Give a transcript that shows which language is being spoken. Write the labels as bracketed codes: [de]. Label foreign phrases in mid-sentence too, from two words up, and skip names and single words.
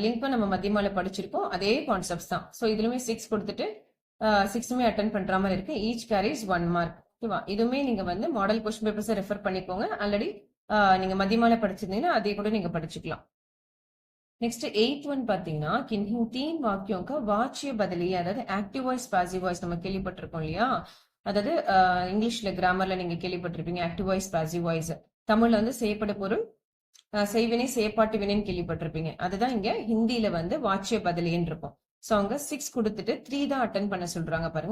[ta] லிங்க்கும் நம்ம மதியமால படிச்சிருக்கோம், அதே கான்செப்ட்ஸ் தான். ஸோ இதுலயுமே 6 கொடுத்துட்டு 6மே அட்டன் பண்ற மாதிரி இருக்கு. [en] each carries 1 mark. [ta] ஓகேவா, இதுவுமே நீங்க வந்து [en] model question papers refer [ta] பண்ணிக்கோங்க. ஆல்ரெடி நீங்க மதியமால படிச்சிருந்தீங்கன்னா அதே கூட நீங்க படிச்சுக்கலாம். [en] next 8th one [ta] பாத்தீங்கன்னா [hi] किन्हीं तीन वाक्यों का वाच्य बदली, [ta] அதாவது [en] active voice passive voice [ta] நம்ம கேள்விப்பட்டிருக்கோம் இல்லையா. அதாவது [en] English grammar [ta] நீங்க கேள்விப்பட்டிருப்பீங்க [en] active voice passive voice. [ta] தமிழ்ல வந்து செய்யப்பட பொருள் செய்வினை செயற்பாட்டு வினைன்னு கேள்விப்பட்டிருப்பீங்க. அதுதான் இங்க ஹிந்தியில வந்து [hi] वाच्य बदली [ta] இருக்கும். ஸோ அவங்க 6 கொடுத்துட்டு 3 தான் அட்டன் பண்ண சொல்றாங்க பாருங்க.